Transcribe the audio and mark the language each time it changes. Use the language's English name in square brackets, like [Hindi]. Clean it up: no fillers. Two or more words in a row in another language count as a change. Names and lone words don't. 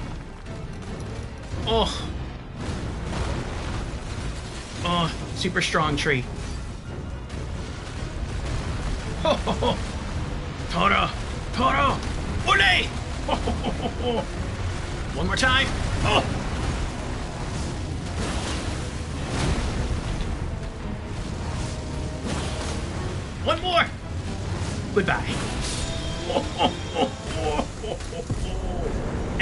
[English] Oh. Oh, super strong tree. Ho ho ho! [Spanish] Toro! Toro! Ole! Ho ho ho ho ho! [English] One more time! Oh! One more! Goodbye. Ho ho ho ho ho ho ho!